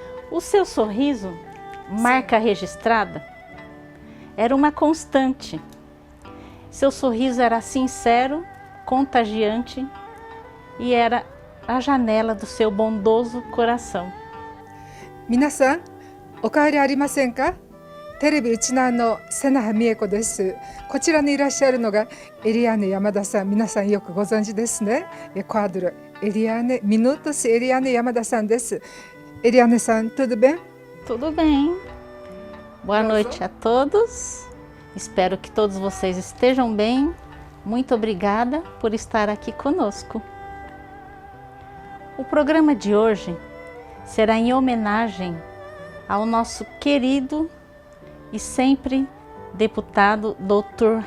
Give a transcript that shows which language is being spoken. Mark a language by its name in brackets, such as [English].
[Portuguese] O seu sorriso, marca registrada, era uma constante. Seu sorriso era sincero, contagiante e era a janela do seu bondoso coração. [Japanese] 皆さん、お変わりありませんか？テレビウチナーの瀬名美恵子です。こちらにいらっしゃるのがエリアーネ山田さん、皆さんよくご存知ですね。クアドルエリアーネミヌトスエリアーネ山田さんです。 [Portuguese] エリアーネさん、tudo bem? Tudo bem. Boa noite a todos. Espero que todos vocês estejam bem. Muito obrigada por estar aqui conosco. O programa de hoje será em homenagem ao nosso querido e sempre deputado Dr.